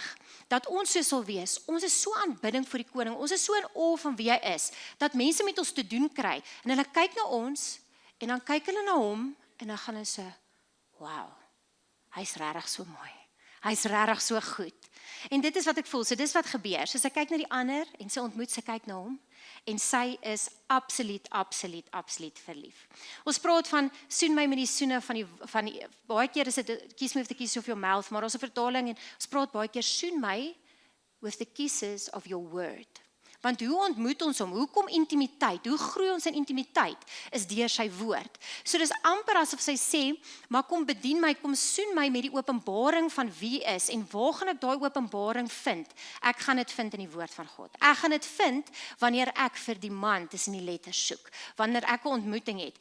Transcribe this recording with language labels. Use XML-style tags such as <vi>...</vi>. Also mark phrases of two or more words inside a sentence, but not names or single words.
<af>dat ons so sal wees, ons is so aanbidding vir die koning, ons is so in awe van wie hy is, dat mense met ons te doen kry, en hulle kyk na ons, en dan kyk hulle na hom, en dan gaan hulle so, wow, hy's regtig so mooi, hy's regtig so goed, en dit is wat ek voel, so dis wat gebeur, so sy kyk na die ander, en sy ontmoet, sy kyk na hom, en sy is absoluut verlief. Ons praat van, soen my met die soene van die baie keer is dit,</af> <en>kiss me with the kiss of your mouth,</en> <af>maar ons vertaling, en ons praat baie keer, soen my</af> <en>with the kisses of your word.</en> <af>Want hoe ontmoet ons hom? Hoe kom intimiteit? Hoe groei ons in intimiteit? Is deur sy woord. So dis amper asof sy sê, maar kom bedien my, kom soen my met die openbaring van wie is en waar gaan ek daai openbaring vind? Ek gaan dit vind in die woord van God. Ek gaan dit vind wanneer ek vir die man tussen die letters soek, wanneer ek 'n ontmoeting het.</af>